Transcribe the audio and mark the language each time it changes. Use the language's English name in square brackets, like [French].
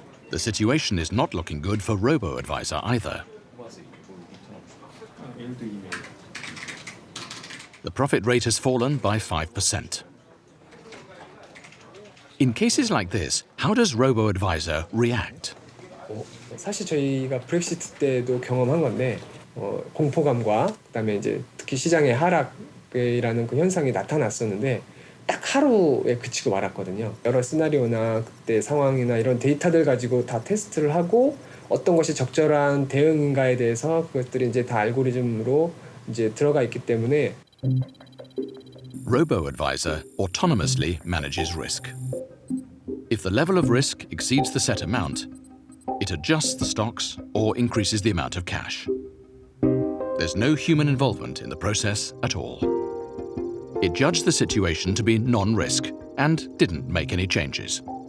[English] The situation is not looking good for robo-advisor either. The profit rate has fallen by 5%. In cases like this, how does robo-advisor react? [Korean] 사실 저희가 브렉시트 때도 경험한 건데 공포감과 그다음에 이제 특히 시장의 하락이라는 그 현상이 나타났었는데 딱 하루에 그치고 말았거든요. 여러 시나리오나 그때 상황이나 이런 데이터들 가지고 다 테스트를 하고 어떤 것이 적절한 대응인가에 대해서 그것들이 이제 다 알고리즘으로 이제 들어가 있기 때문에 [English] Robo-advisor autonomously manages risk. If the level of risk exceeds the set amount, it adjusts the stocks or increases the amount of cash. There's no human involvement in the process at all. It judged the situation to be non-risk and didn't make any changes.